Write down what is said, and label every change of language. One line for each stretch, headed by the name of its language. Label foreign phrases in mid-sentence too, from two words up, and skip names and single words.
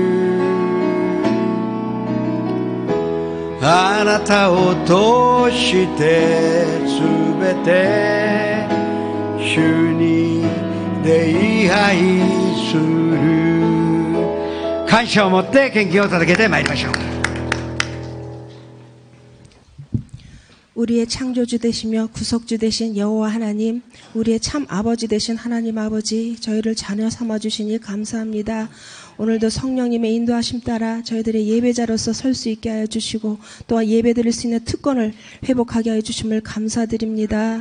Japanese: あなたを通してすべて主に礼拝する。感謝を持って献金を捧げてまいりましょう。
Korean: 우리의 창조주 되시며 구속주 되신 여호와 하나님, 우리의 참 아버지 되신 하나님 아버지, 저희를 자녀 삼아주시니 감사합니다. 오늘도 성령님의 인도하심 따라 저희들의 예배자로서 설 수 있게 하여 주시고 또한 예배드릴 수 있는 특권을 회복하게 하여 주심을 감사드립니다.